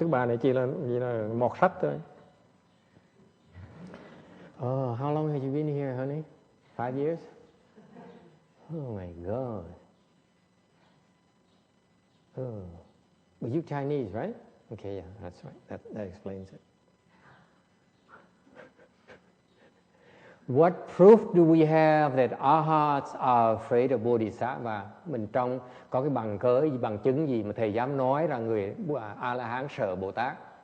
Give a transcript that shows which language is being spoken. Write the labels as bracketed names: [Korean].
[Vietnamese] Các bà này chỉ là mọt sách thôi. [English] How long have you been here, honey? 5 years? Oh my God. But you Chinese, right? Okay, yeah, that's right. That explains it. What proof do we have that arhats are afraid of bodhisattva? [Vietnamese] Mình trong có cái bằng cớ gì, bằng chứng gì mà thầy dám nói rằng người A-la-hán sợ Bồ Tát?